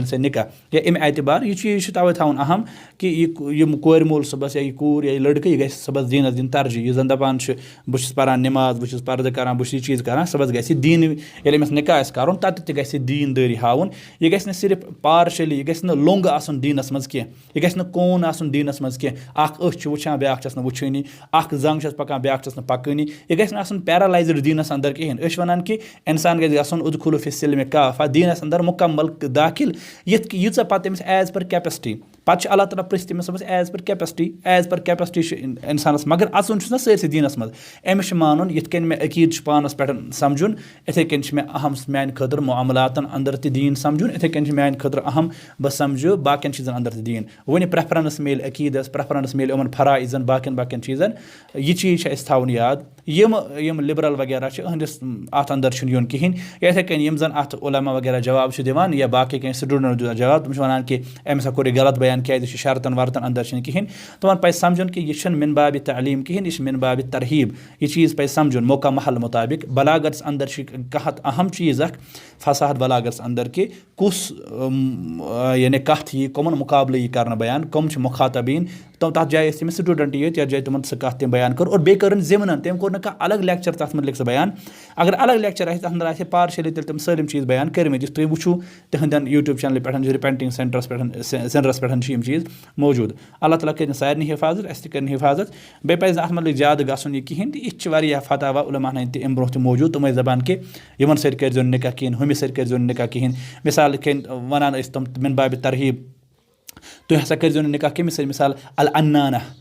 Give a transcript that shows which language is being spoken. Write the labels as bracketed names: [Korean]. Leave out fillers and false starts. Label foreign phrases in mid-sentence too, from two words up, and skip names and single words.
[Kashmiri] سۭتۍ نِکاح یا اَمہِ اعتبار یہِ چیٖز چھُ تَوَے تھاوُن اہم کہِ یِم کورِ مول صُبحس یا یہِ کوٗر یا یہِ لٔڑکہٕ یہِ گژھِ صُبحس دیٖنَس دِنۍ ترجیح یُس زَن دَپان چھُ بہٕ چھُس پَران نٮ۪ماز بہٕ چھُس پَردٕ کَران بہٕ چھُس یہِ چیٖز کَران صُبحس گژھِ دیٖن ییٚلہِ أمِس نِکاح آسہِ کَرُن تَتہِ تہِ گژھِ دیٖندٲری ہاوُن یہِ گژھِ نہٕ صرف پارشٔلی یہِ گژھِ نہٕ لوٚنٛگ آسُن دیٖنَس منٛز کینٛہہ یہِ گژھِ نہٕ کوٗن آسُن دیٖنَس منٛز کینٛہہ اَکھ أچھ چھِ وٕچھان بیٛاکھ چھَس نہٕ وٕچھٲنی اَکھ زنٛگ چھَس پَکان بیٛاکھ چھَس نہٕ پَکٲنی یہِ گژھِ نہٕ آسُن پیرالایزٕڈ دیٖنَس اَندَر کِہیٖنۍ أسۍ چھِ وَنان کہِ اِنسان گژھِ گژھُن [Arabic] اُدخُلوٗ فی السِلمِ کافہ [Kashmiri] دیٖنَس اَندَر مُکمل داخِل یِتھ کہِ ییٖژاہ پَتہٕ تٔمِس [English] as per capacity [Kashmiri] پَتہٕ چھِ اللہ تعالیٰ پِرٛژھِ تٔمِس صُبحس [English] as per capacity [Kashmiri] چھُ اِنسانَس مگر اَژُن چھُس نہ سٲرسٕے دیٖنَس منٛز أمِس چھُ مانُن یِتھ کٔنۍ مےٚ عقیٖدٕ چھُ پانَس پٮ۪ٹھ سَمجھُن یِتھَے کٔنۍ چھِ مےٚ اہم میٛانہِ خٲطرٕ معاملاتَن اَندَر تہِ دیٖن سَمجھُن یِتھَے کٔنۍ چھِ میٛانہِ خٲطرٕ اہم بہٕ سَمجھٕ باقٕیَن چیٖزَن اَندَر تہِ دیٖن وۄنۍ پرٛٮ۪فرَنٕس میلہِ عقیٖدَس پرٛٮ۪فرَنٕس میلہِ یِمَن فرایضَن باقٕیَن چیٖزَن یہِ چیٖز چھِ اَسہِ تھاوُن یاد یِم لِبرَل وغیرہ چھِ یِہٕنٛدِس اَتھ اَندَر چھُنہٕ یُن کِہیٖنۍ یا یِتھَے کٔنۍ یِم زَن اَتھ عُلما وغیرہ جواب چھِ دِوان یا باقٕے کینٛہہ سٹوٗڈنٛٹ دِوان جواب تِم چھِ وَنان کہِ أمۍ ہسا کوٚر یہِ غلط بیان کیٛازِ یہِ چھِ شرطن ورطن اَندَر چھِنہٕ کِہیٖنۍ تِمَن پَزِ سَمجھُن کہِ یہِ چھُنہٕ [Arabic] مِن بابِ تعلیٖم [Kashmiri] کِہیٖنۍ یہِ چھِ [Arabic] مِن بابِ ترہیٖب [Kashmiri] یہِ چیٖز پَزِ سَمجھُن موقع محل مُطابِق بلاغتَس اَندَر چھِ کانٛہہ اہم چیٖز اَکھ فصاحت بلاغتَس اَندَر کہِ کُس یعنی کَتھ یی کٕمَن مُقابلہٕ یی کَرنہٕ بیان کٕم چھِ مُخاطبیٖن تَتھ جایہِ ٲسۍ تٔمِس سٹوٗڈنٛٹ ییٚتہِ یَتھ جایہِ تِمَن سُہ کَتھ تٔمۍ بیان کٔر اور بیٚیہِ کٔرٕن ضِمنَن تٔمۍ کوٚر نہٕ کانٛہہ الگ لیکچَر تَتھ مُتعلِق سُہ بیان اگر الگ لیکچَر آسہِ تَتھ اَندَر آسہِ ہے پارشٔلی تیٚلہِ تِم سٲلِم چیٖز بیان کٔرمٕتۍ یُس تُہۍ وٕچھِو تِہنٛدٮ۪ن یوٗٹیوٗب چَنلہِ پٮ۪ٹھ چھِ رِپینٹِنٛگ سینٹرَس پٮ۪ٹھ چھِ یِم چیٖز موٗجوٗد اللہ تعالیٰ کٔرِنۍ سارنٕے حِفاظت اَسہِ تہِ کٔرِنۍ حِفاظت بیٚیہِ پَزِ نہٕ اَتھ مُتعلِق زیادٕ گژھُن یہِ کِہیٖنۍ تہِ یِتھ چھِ واریاہ فتاوا عُلماہَن ہٕنٛدۍ تہِ اَمہِ برونٛہہ تہِ موٗجوٗد تِم ٲسۍ دَپان کہِ یِمَن سۭتۍ کٔرۍزیو نہٕ نِکاح کِہیٖنۍ ہُمِس سۭتۍ کٔرۍزیو نہٕ نِکاح کِہیٖنۍ مِثال یِتھ کٔنۍ وَنان ٲسۍ تِم [Arabic] مِن بابِ ترہیٖب [Kashmiri] تُہۍ ہسا کٔرۍزیو نہٕ نِکاح کٔمِس سۭتۍ مِثال العنانہ